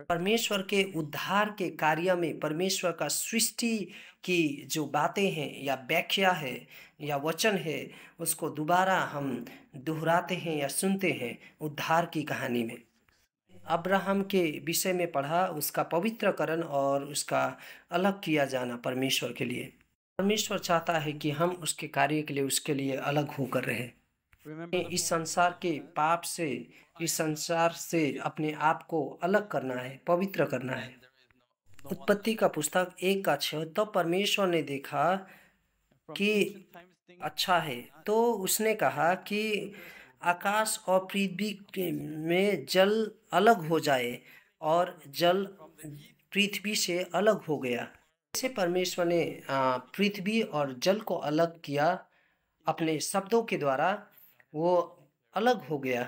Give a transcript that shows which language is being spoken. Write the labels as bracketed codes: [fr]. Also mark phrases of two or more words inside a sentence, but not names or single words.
[hi] परमेश्वर के उद्धार के कार्य में परमेश्वर का सृष्टि की जो बातें हैं या व्याख्या है या वचन है, उसको दोबारा हम दोहराते हैं या सुनते हैं उद्धार की कहानी में। अब्राहम के विषय में पढ़ा, उसका पवित्रकरण और उसका अलग किया जाना परमेश्वर के लिए। परमेश्वर चाहता है कि हम उसके कार्य के लिए उसके लिए अलग होकर रहें। [en] remember the [hi] इस संसार के पाप से, इस संसार से अपने आप को अलग करना है, पवित्र करना है। [en] no one [hi] उत्पत्ति का पुस्तक 1 का 6 तब परमेश्वर ने देखा [en] from [hi] कि [en] ancient times things [hi] अच्छा है, तो उसने कहा कि आकाश और पृथ्वी में जल अलग हो जाए, और जल पृथ्वी से अलग हो गया। ऐसे परमेश्वर ने पृथ्वी और जल को अलग किया अपने शब्दों के द्वारा, वो अलग हो गया।